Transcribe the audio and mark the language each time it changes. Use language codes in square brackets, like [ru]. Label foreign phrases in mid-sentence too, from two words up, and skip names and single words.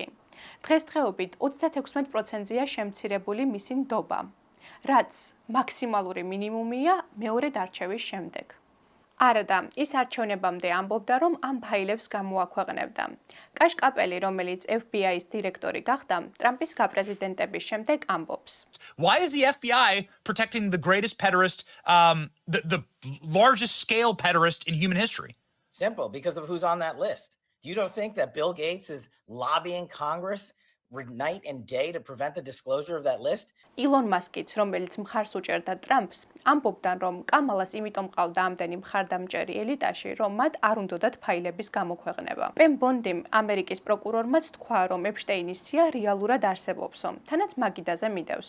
[ka] დღესდღეობით 36%-ია შემცირებული მისი ნდობა, რაც მაქსიმალური მინიმუმია მეორე დარჩევის შემდეგ. არადა, ის არჩევნებამდე ამბობდა, რომ ამ ფაილებს გამოაქვეყნებდა. კაშ კაპელი, რომელიც FBI-ის დირექტორი გახდა, ტრამპის გაპრეზიდენტების შემდეგ ამბობს. [en] Why is the FBI protecting the greatest pederast, the largest scale pederast in human history? Simple, because of who's on that list. You don't think that Bill Gates is lobbying Congress night and day to prevent the disclosure of that list? [ka] ილონ მასკიც, რომელიც მხარს უჭერდა ტრამპს, ამბობდა, რომ კამალას იმიტომ ყავდა ამდენი მხარდამჭერი ელიტაში, რომ მათ არ უნდოდათ ფაილების გამოქვეყნება. პენ ბონდიმ, ამერიკის პროკურორმაც თქვა, რომ ეპშტეინის სია რეალურად არსებობსო, თანაც მაგიდაზე მიდევსო.